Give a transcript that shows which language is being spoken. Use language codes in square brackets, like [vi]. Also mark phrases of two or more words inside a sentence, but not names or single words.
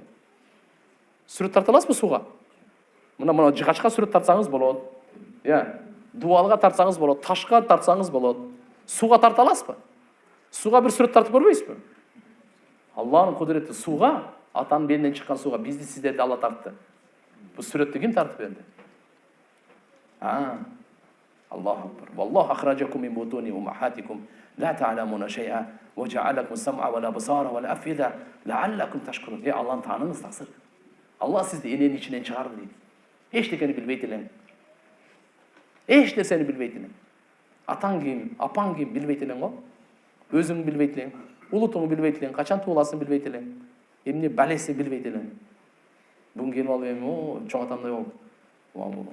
[ky] Сүрөт тарта аласызбы сууга? Мына жыгачка сүрөт тартсаңыз болот. Дубалга тартсаңыз болот, ташка тартсаңыз болот. Сууга тарта аласызбы? Сууга бир сүрөт тартып көрбөйсүзбү? Алланын кудурети сууга, атанын белинен чыккан сууга бизди сиздерди Алла тартты. Бул сүрөттү ким тартып берди? [ar] الله أكبر. والله أخرجكم من بطون أمهاتكم لا تعلمون شيئا وجعل لكم السمع والأبصار والأفئدة لعلكم تشكرون. [ky] Алланы тааныгыз таксыр. Алла сизди эненин ичинен чыгарды дейт. Эчтекени билбейт элең. Эч нерсени билбейт элең. Атаң ким, апаң ким билбейт элең го. Өзүң билбейт элең. Улутуңду билбейт элең. Качан тууласын билбейт элең. Эмне балесин билбейт элең. Бүгүн келип алып эми чоң атамдай болуп.